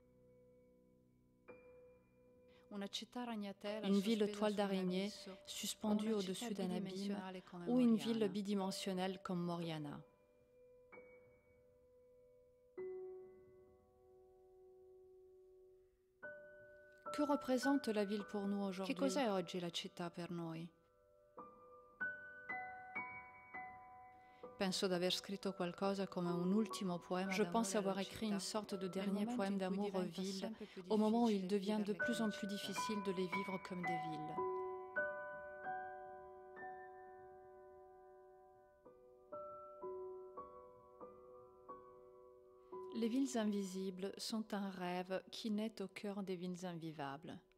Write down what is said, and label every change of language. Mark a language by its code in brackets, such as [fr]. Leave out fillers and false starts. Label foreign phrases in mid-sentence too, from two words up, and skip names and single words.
[fr] Une ville toile d'araignée suspendue au-dessus d'un abîme ou une ville bidimensionnelle comme Moriana. Que représente la ville pour nous aujourd'hui? [it] Che cos'è oggi la città per noi? [fr] Je pense avoir écrit une sorte de dernier poème d'amour aux villes, au moment où il devient de plus en plus difficile de les vivre comme des villes. Les villes invisibles sont un rêve qui naît au cœur des villes invivables.